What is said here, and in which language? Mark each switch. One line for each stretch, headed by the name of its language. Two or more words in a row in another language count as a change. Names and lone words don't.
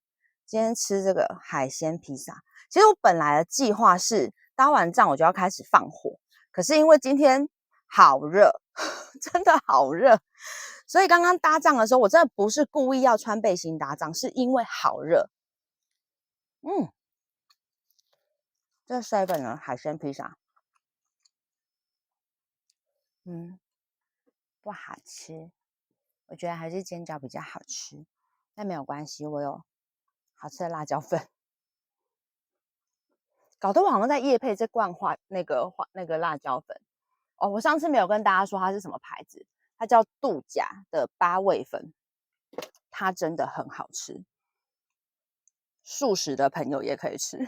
Chinese: 今天吃這個海鮮披薩，其實我本來的計劃是搭完帳我就要開始放火，可是因為今天好熱，真的好熱，所以剛剛搭帳的時候，我真的不是故意要穿背心搭帳，是因為好熱。這是 7的海鮮披薩，不好吃，我覺得還是煎餃比較好吃，但沒有關係，我有好吃的辣椒粉。搞得我好像在業配這罐那個辣椒粉哦。我上次沒有跟大家說它是什麼牌子，它叫度假的8味粉。它真的很好吃，素食的朋友也可以吃。